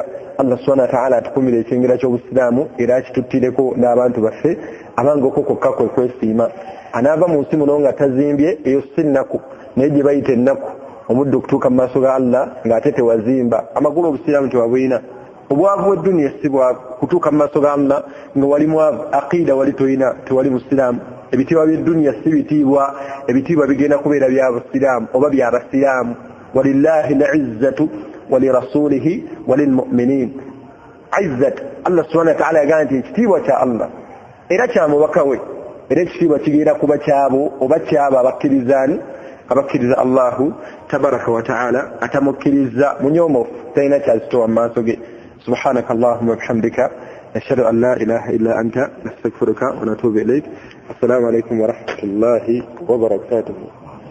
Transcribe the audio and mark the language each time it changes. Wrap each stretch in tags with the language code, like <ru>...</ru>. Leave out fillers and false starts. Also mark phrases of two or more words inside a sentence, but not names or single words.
<lg>Allah</lg> <ar>سبحانه وتعالى</ar> <lg>atukumire ekyengera ky'obusiraamu era akituttireko n'abantu baffe abange okwo kwokka kwe kwesiima anaava mu nsi muno nga tazimbye eyo si nnaku naye gye bayita ennaku omudde okutuuka mu maaso ga Allah ng'ate tewazimba amakulu obusiraamu tewabulina obwavu bw'edduniya si bwavu kutuuka mu maaso ga Allah nga wali mwavu aqida wali toyina tewali busiraamu ebitiibwa by'edduniya si bitiibwa ebitiibwa bigenda kubeera bya busiraamu oba bya basiraamu walillahi</lg> <ar>العزة ولرسوله وللمؤمنين</ar> <lg>izzat Allah</lg> <ar>سبحانه وتعالى</ar> <lg>yagamba nti ekitiibwa kya Allah era kya mubaka we era ekitiibwa kigenda kuba kyabo oba kyabo abakkiriza</lg> <ar>الله تبارك وتعالى</ar> <lg>atamukkiriza munyoomofu talina kyazitowa mu maaso ge</lg> <ar>سبحانك اللهم وبحمدك نشهد أن لا إله إلا أنت نستغفرك ونتوب إليك السلام عليكم ورحمة الله وبركاته</ar>